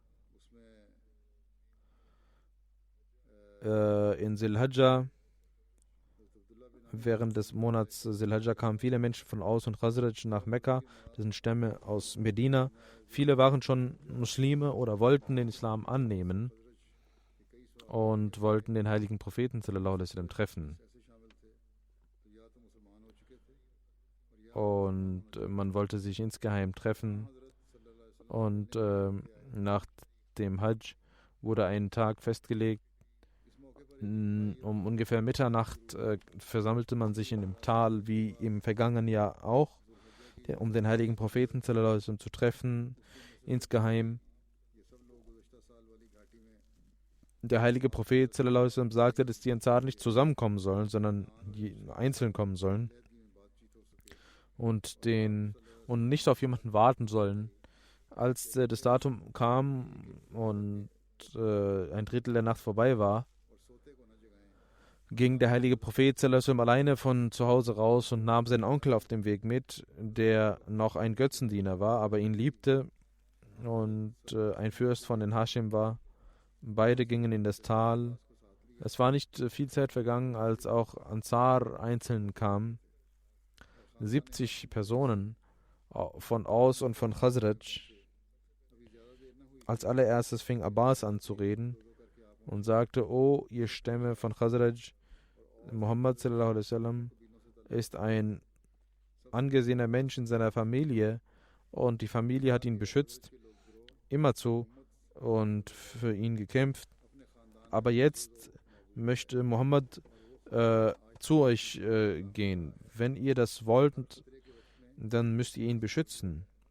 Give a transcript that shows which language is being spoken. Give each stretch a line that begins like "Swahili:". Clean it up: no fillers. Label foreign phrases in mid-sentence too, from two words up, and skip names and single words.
German: in Zil-Hajjah, während des Monats Zil-Hajjah kamen viele Menschen von Aus und Khazraj nach Mekka, das sind Stämme aus Medina. Viele waren schon Muslime oder wollten den Islam annehmen und wollten den heiligen Propheten
Arabic: صلى الله عليه وسلم
German: treffen. Und man wollte sich insgeheim treffen. Und nach dem Hajj wurde ein Tag festgelegt. Um ungefähr Mitternacht versammelte man sich in dem Tal, wie im vergangenen Jahr auch, um den heiligen Propheten
Arabic: صلى الله عليه وسلم
German: zu treffen, insgeheim. Der heilige Prophet
Arabic: صلى الله عليه وسلم
German: sagte, dass die Ansar nicht zusammenkommen sollen, sondern einzeln kommen sollen und nicht auf jemanden warten sollen. Als das Datum kam und ein Drittel der Nacht vorbei war, ging der heilige Prophet
Arabic: صلى الله عليه وسلم
German: alleine von zu Hause raus und nahm seinen Onkel auf dem Weg mit, der noch ein Götzendiener war, aber ihn liebte und ein Fürst von den Hashim war. Beide gingen in das Tal. Es war nicht viel Zeit vergangen, als auch Ansar einzeln kamen. 70 Personen von Aus und von Khazraj. Als allererstes fing Abbas an zu reden und sagte, O ihr Stämme von Khazraj, Muhammad
Arabic: صلى الله عليه وسلم
German: ist ein angesehener Mensch in seiner Familie und die Familie hat ihn beschützt, immerzu und für ihn gekämpft. Aber jetzt möchte Muhammad zu euch gehen. Wenn ihr das wollt, dann müsst ihr ihn beschützen.